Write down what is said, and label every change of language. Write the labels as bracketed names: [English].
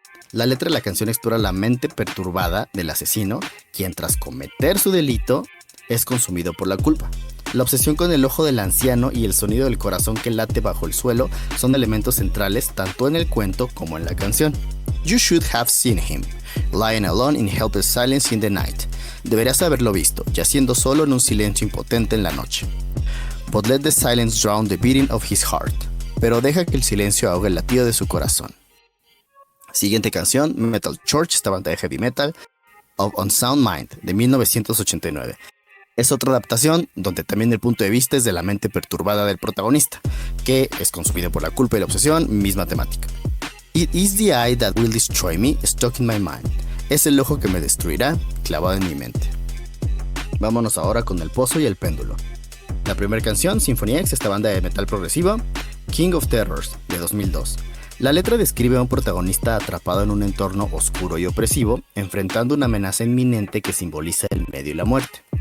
[Spanish] La letra de la canción explora la mente perturbada del asesino, quien tras cometer su delito es consumido por la culpa. La obsesión con el ojo del anciano y el sonido del corazón que late bajo el suelo son elementos centrales tanto en el cuento como en la canción. [English] You should have seen him, lying alone in helpless silence in the night. [Spanish] Deberías haberlo visto, yaciendo solo en un silencio impotente en la noche. But let the silence drown the beating of his heart. Pero deja que el silencio ahogue el latido de su corazón. Siguiente canción, Metal Church, esta banda de heavy metal, of Unsound Mind, de 1989. Es otra adaptación donde también el punto de vista es de la mente perturbada del protagonista, que es consumido por la culpa y la obsesión, misma temática. [English] It is the eye that will destroy me, stuck in my mind. [Spanish] Es el ojo que me destruirá, clavado en mi mente. Vámonos ahora con El Pozo y el Péndulo. La primera canción, Symphony X, esta banda de metal progresivo, King of Terrors, de 2002. La letra describe a un protagonista atrapado en un entorno oscuro y opresivo, enfrentando una amenaza inminente que simboliza el medio y la muerte.